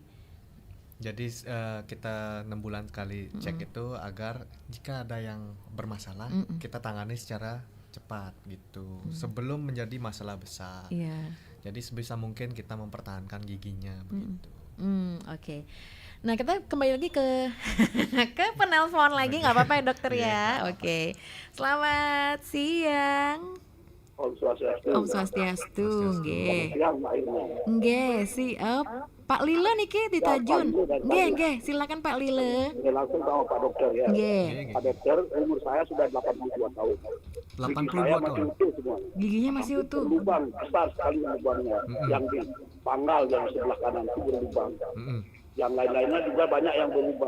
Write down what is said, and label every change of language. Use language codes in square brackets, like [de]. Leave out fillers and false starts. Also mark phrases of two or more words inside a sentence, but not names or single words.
[id] Jadi kita 6 bulan sekali cek itu agar jika ada yang bermasalah kita tangani secara cepat gitu sebelum menjadi masalah besar. Jadi sebisa mungkin kita mempertahankan giginya begitu. Oke. Nah kita kembali lagi ke penelpon lagi, nggak apa-apa ya dokter ya. Oke. Selamat siang. [ban] Om Swastiastu. Nggih, siap. [id] Pak Lila niki di Tajun. Nggih, silakan Pak Lila. Langsung sama Pak Dokter ya. Nggih. Pak Dokter, umur saya sudah 82 tahun. 82 tahun. Giginya masih utuh. Lubang besar sekali lubangnya. Yang di pangkal yang sebelah kanan itu berlubang. Yang lain-lainnya juga banyak yang berlubang.